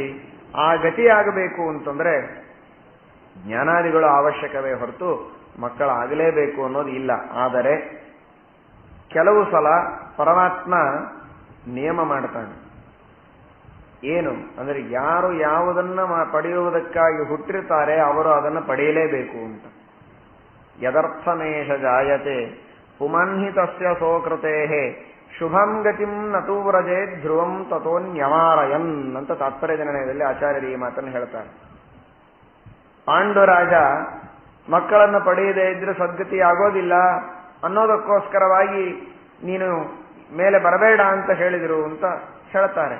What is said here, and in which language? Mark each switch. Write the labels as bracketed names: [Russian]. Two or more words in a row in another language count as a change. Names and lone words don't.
[Kannada] ಆ ಗತಿ ಆಗಬೇಕು ಅಂತಂದ್ರೆ ಜ್ಞಾನಾದಿಗಳು ಅವಶ್ಯಕವೇ ಹೊರತು ಮಕ್ಕಳಾಗಲೇಬೇಕು ಅನ್ನೋದು ಇಲ್ಲ. ಆದರೆ ಕೆಲವು ಸಲ ಪರಮಾತ್ಮ ನಿಯಮ ಮಾಡ್ತಾನೆ. ಏನು ಅಂದರೆ ಯಾರು ಯಾವುದನ್ನ ಪಡೆಯುವುದಕ್ಕಾಗಿ ಹುಟ್ಟಿರ್ತಾರೆ ಅವರು ಅದನ್ನು ಪಡೆಯಲೇಬೇಕು ಅಂತ. [Sanskrit] ಯದರ್ಥಮೇಷ ಜಾಯತೆ ಪುಮನ್ಹಿ ತಸ್ಯ ಸೋಕೃತೇ ಶುಭಂ ಗತಿಂ ನತು ವ್ರಜೇ ಧ್ರುವಂ ತಥೋನ್ಯಮಾರಯನ್ [Kannada] ಅಂತ ತಾತ್ಪರ್ಯ ನಿರ್ಣಯದಲ್ಲಿ ಆಚಾರ್ಯರು ಈ ಮಾತನ್ನು ಹೇಳ್ತಾರೆ. ಪಾಂಡುರಾಜ ಮಕ್ಕಳನ್ನು ಪಡೆಯದೇ ಇದ್ರೆ ಸದ್ಗತಿ ಆಗೋದಿಲ್ಲ ಅನ್ನೋದಕ್ಕೋಸ್ಕರವಾಗಿ ನೀನು ಮೇಲೆ ಬರಬೇಡ ಅಂತ ಹೇಳಿದರು ಅಂತ ಹೇಳ್ತಾರೆ.